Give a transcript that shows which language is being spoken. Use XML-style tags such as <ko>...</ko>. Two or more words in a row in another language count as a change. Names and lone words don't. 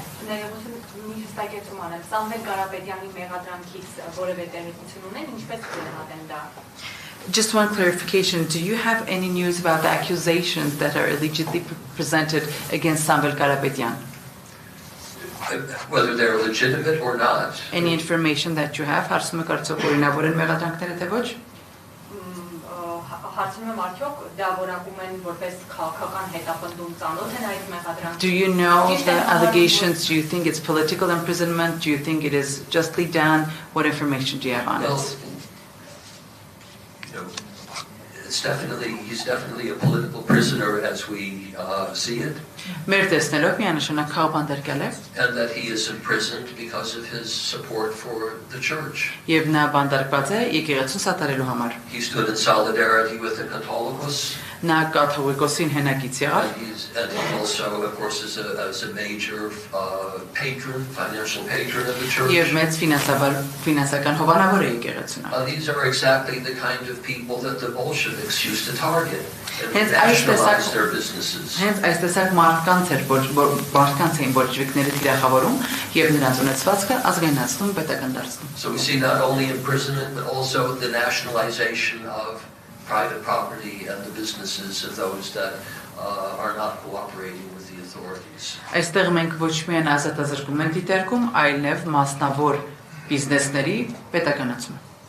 <hy>Մի հստակեցում անեմ, Սամվել Կարապետյանի մեղադրանքից որևէ տեղեկություն ունեն, ինչպես կգնահատեն դա։</hy> <en>Just one clarification, do you have any news about the accusations that are allegedly presented against Samvel Karapetyan? Whether they're legitimate or not. Any information that you have,</en> <hy>հարցում եք արդյոք օրինավոր են մեղադրանքները թե ոչ? Հարցնում եմ արդյոք դա որակում են որպես քաղաքական հետապնդում ծանոթ են այդ մեղադրանքները։</hy> <en>Do you know the allegations? Do you think it's political imprisonment? Do you think it is justly done? What information do you have on it? He's definitely a political prisoner as we see it.</en> <hy>Մեր տեսնելով միանշանակ քաղաքաբանտարկել է։</hy> <en>And that he is imprisoned because of his support for the church.</en> <hy>Եվ նա բանտարկված է եկեղեցուն սատարելու համար։</hy> <en>He stood in solidarity with the Catholicos.</en> <hy>Նա կաթողիկոսին հենակից եղավ։</hy> <en>And he also, of course, is a major patron, financial patron of the church.</en> <hy>Եվ մեծ ֆինանսական հովանավոր է եկեղեցուն։</hy> <en>These are exactly the kind of people that the Bolsheviks used to target and Hence nationalize their businesses.</en> <hy>Hence այս տեսակ մարդկանց էին բոլշևիկները թիրախավորում եւ նրանց ունեցվածքը ազգայնացնում պետական դարձնում։</hy> <en>So we see not only imprisonment but also the nationalization of private property and the businesses of those that are not cooperating with the authorities.</en> <hy>Այստեղ մենք ոչ միայն ազատազրկում ենք դիտարկում, այլև մասնավոր բիզնեսների պետականացում։</hy>